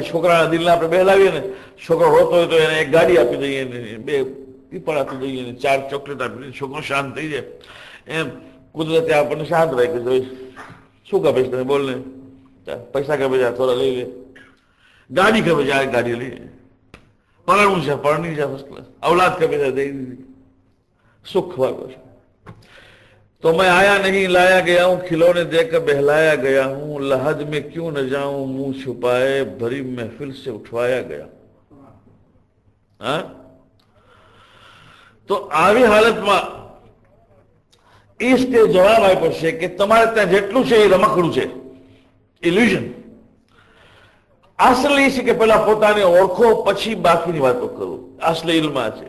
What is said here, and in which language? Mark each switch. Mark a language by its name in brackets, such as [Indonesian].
[Gujarati] છોકરાના દિલને આપણે બહેલાવીએ ને, છોકરો રોતો હોય તો એને એક ગાડી આપી દઈએ ને, 2 પીપળ આપી દઈએ ને, 4 ચોકલેટ આપી દઈએ, છોકરો શાંત થઈ જાય. એમ કુદરતે આપણને શાંત રાખ્યું છે. શું કહે તને બોલ ને, પૈસા ખપે છે થોડા લઈ લે, ગાડી ખપે છે આ ગાડી લઈ લે, પરણવું છે પરણી છે, ફર્સ્ટ ક્લાસ औलाद ખપે છે દઈ દીધી, સુખ વાળો છે. [Hindi] तो मैं आया नहीं लाया गया हूं, खिलौने देकर बहलाया गया हूं, लहद में क्यों न जाऊं मुंह छुपाए, भरी महफिल से उठवाया गया. [Gujarati] હા, તો આવી હાલતમાં ઈસ્ટે જવાબ આપ્યો છે કે તમારે ત્યાં જેટલું છે એ રમકડું છે, ઇલ્યુઝન. અસલી છે કે પેલા પોતાને ઓળખો પછી બાકીની વાતો કરો. અસલી ઇલ્મા છે.